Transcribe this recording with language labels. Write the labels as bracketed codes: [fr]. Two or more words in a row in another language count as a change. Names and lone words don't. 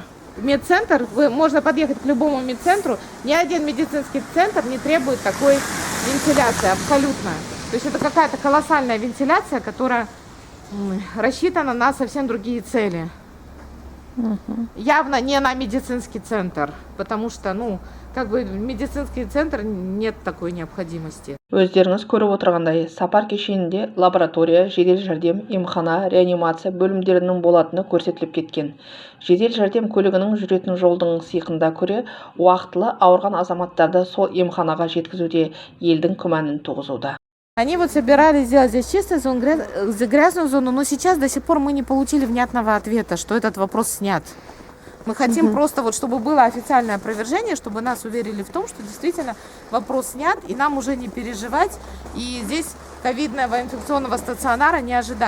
[ru] Медцентр, можно подъехать к любому медцентру, ни один медицинский центр не требует такой вентиляции, абсолютно. То есть это какая-то колоссальная вентиляция, которая рассчитана на совсем другие цели. Явно не на медицинский центр, потому что, ну, как бы медицинский центр нет такой необходимости. [kk] Өздеріңіз көріп отырғандай, Сапар кешенінде лаборатория, жедел жәрдем, емхана, реанимация бөлімдерінің болатыны көрсетіліп кеткен. Жедел жәрдем көлігінің жүретін жолдың сиқында көре, уақытылы ауырған азаматтарды сол емханаға жеткізуде елдің күмәнін туғызуда. [ru] Они вот собирались сделать здесь чистую зону, грязную зону, но сейчас до сих пор мы не получили внятного ответа, что этот вопрос снят. Мы хотим просто, вот, чтобы было официальное опровержение, чтобы нас уверили в том, что действительно вопрос снят, и нам уже не переживать, и здесь ковидного инфекционного стационара не ожидать.